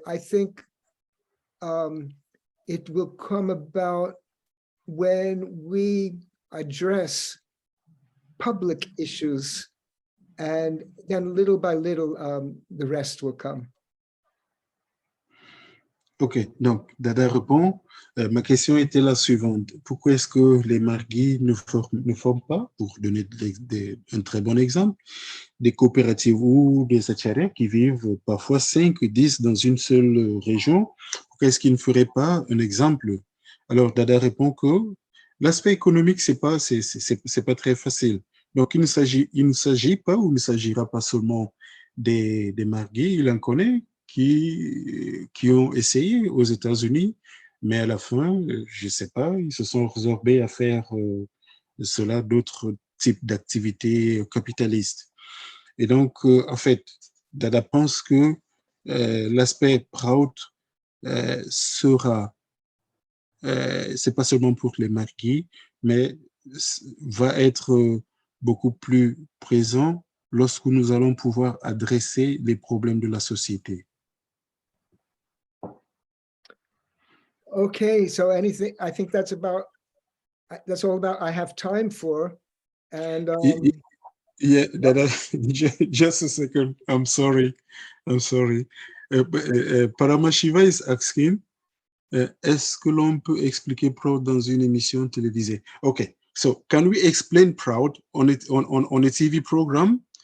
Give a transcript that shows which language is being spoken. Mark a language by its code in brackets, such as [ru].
[en] I think it will come about when we address public issues, and then little by little, the rest will come. [fr] Ok, donc Dada répond. Ma question était la suivante. Pourquoi est-ce que les Margis ne forment pas, pour donner un très bon exemple, des coopératives ou des acharya qui vivent parfois 5 ou 10 dans une seule région? Pourquoi est-ce qu'ils ne feraient pas un exemple? Alors Dada répond que l'aspect économique, c'est pas très facile. Donc il ne s'agit pas ou il ne s'agira pas seulement des Margis, il en connaît qui ont essayé aux États-Unis, mais à la fin, je ne sais pas, ils se sont résorbés à faire cela d'autres types d'activités capitalistes. Et donc, en fait, Dada pense que l'aspect Prout sera, c'est pas seulement pour les Margis, mais va être beaucoup plus présent lorsque nous allons pouvoir adresser les problèmes de la société. [en] Okay, so anything, I think that's all about I have time for. And yeah, Dada, just a second. I'm sorry. Paramashiva is asking, [fr] est-ce que l'on peut expliquer Prout dans une émission télévisée? [en] Okay, so can we explain Prout on a TV program?